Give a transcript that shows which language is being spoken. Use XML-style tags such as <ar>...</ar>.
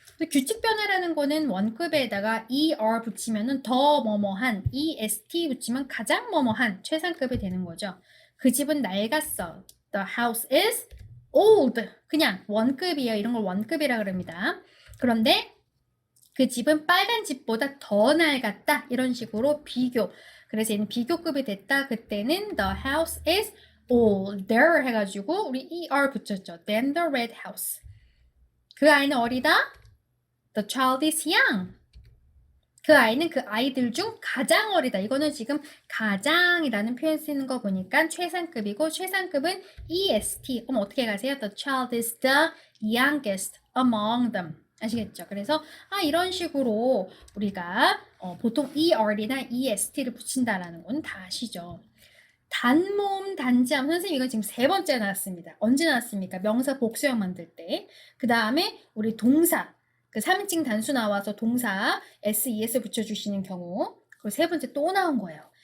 <ko>규칙 변화라는 거는 원급에다가 er 붙이면은 더 뭐뭐한, est 붙이면 가장 뭐뭐한 최상급이 되는 거죠. 그 집은 낡았어.</ko> <en>The house is old.</en> <ko>그냥 원급이에요. 이런 걸 원급이라 그럽니다. 그런데 그 집은 빨간 집보다 더 낡았다. 이런 식으로 비교. 그래서 얘는 비교급이 됐다. 그때는</ko> <en>the house is older</en> <ko>해가지고 우리 er 붙였죠.</ko> <en>than the red house.</en> <ko>그 아이는 어리다.</ko> <en>The child is young.</en> <ko>그 아이는 그 아이들 중 가장 어리다. 이거는 지금 가장이라는 표현 쓰는 거 보니까 최상급이고 최상급은 est. 그럼 어떻게 가세요?</ko> <en>The child is the youngest among them.</en> <ko>아시겠죠? 그래서 이런 식으로 우리가 보통 er이나 est를 붙인다라는 건 다 아시죠? 단모음 단지함 선생님 이건 지금 3번째 나왔습니다. 언제 나왔습니까? 명사 복수형 만들 때. 그 다음에 우리 동사 그 3인칭 단수 나와서 동사 SES 붙여주시는 경우 그리고 3번째 또 나온 거예요.</ko>